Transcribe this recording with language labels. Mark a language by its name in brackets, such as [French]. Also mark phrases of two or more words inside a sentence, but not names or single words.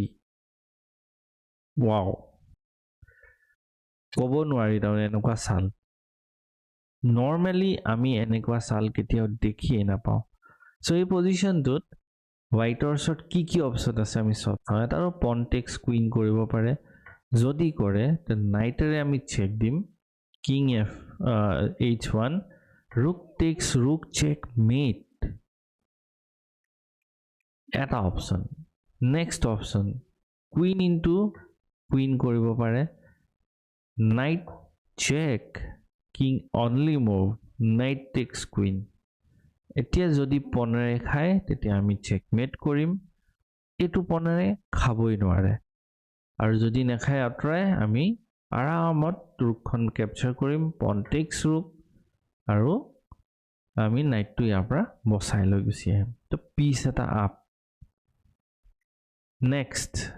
[Assamese] ওয়াও কব নোৱাৰি তাৰ এনেকুৱা চাল নরমালি আমি এনেকুৱা চাল কেতিয়াও দেখিয়ে নাপাও সো এই পজিশনটোত হোয়াইটৰ ওচৰত কি অপশন আছে আমি সব এটা আৰু [English] pawn takes queen [Assamese] কৰিব পাৰে যদি কৰে তে নাইটেৰে আমি চেক দিম কিং f h1 [English] rook takes rook checkmate [Assamese] এটা অপশন [English] next option queen into queen [Assamese] কৰিব পাৰে [English] knight check king only move knight takes queen [Assamese] এতিয়া যদি পনেৰে খায় তেতিয়া আমি চেকমেট কৰিম এটো পনেৰে খাবই নোৱাৰে আৰু যদি নেখায় আতৰাই আমি আৰামত ৰুকখন ক্যাপচাৰ কৰিম [English] pawn takes rook [Assamese] আৰু আমি নাইটটো ইয়াৰ পৰা বসাই লৈ গুছি আহিম তো পিস এটা আপ নেক্সট